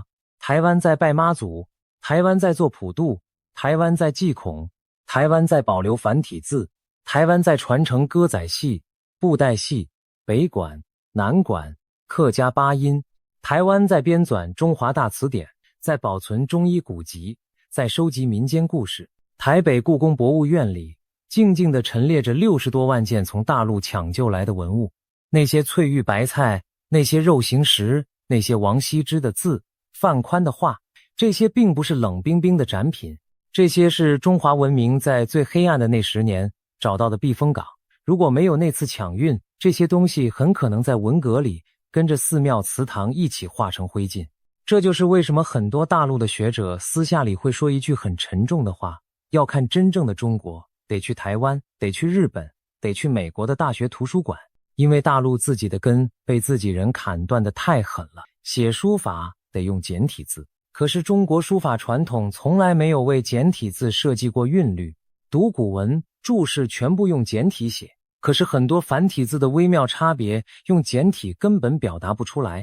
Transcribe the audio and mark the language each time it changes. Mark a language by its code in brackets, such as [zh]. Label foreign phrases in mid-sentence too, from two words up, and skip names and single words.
[zh] 台灣在拜媽祖，台灣在做普渡，台灣在祭孔，台灣在保留繁體字，台灣在傳承歌仔戲、布袋戲、北管、南管、客家八音，台灣在編纂中華大詞典，在保存中醫古籍，在收集民間故事。台北故宮博物院裡靜靜地陳列着60多萬件從大陸搶救來的文物，那些翠玉白菜，那些肉形石，那些王羲之的字，范寬的畫，這些並不是冷冰冰的展品，這些是中華文明在最黑暗的那10年找到的避風港。如果沒有那次搶運，這些東西很可能在文革裡跟着寺廟祠堂一起化成灰燼。這就是為什麼很多大陸的學者私下裡會說一句很沉重的話，要看真正的中國，得去台灣，得去日本，得去美國的大學圖書館，因為大陸自己的根被自己人砍斷得太狠了。寫書法得用簡體字，可是中國書法傳統從來沒有為簡體字設計過韻律，讀古文、注釋全部用簡體寫，可是很多繁體字的微妙差別用簡體根本表達不出來。